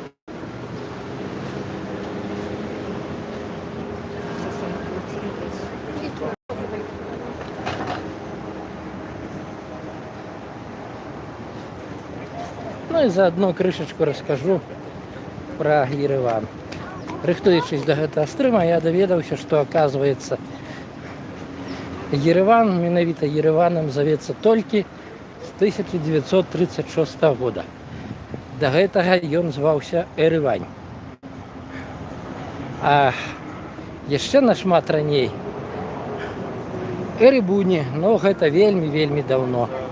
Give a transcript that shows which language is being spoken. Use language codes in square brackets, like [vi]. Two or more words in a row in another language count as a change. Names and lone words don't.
[uk] Ну і заодно кришечку розкажу про Єреван. [be] Рихтуючись до гэтага стрыма, я даведаўся, што оказывается Єреван, менавіта Єреванам завецца толькі з 1936 года. До гэтага ён зваўся Эрывань. А яшчэ нашмат раней Эрыбуні, но гэта вельмі даўно.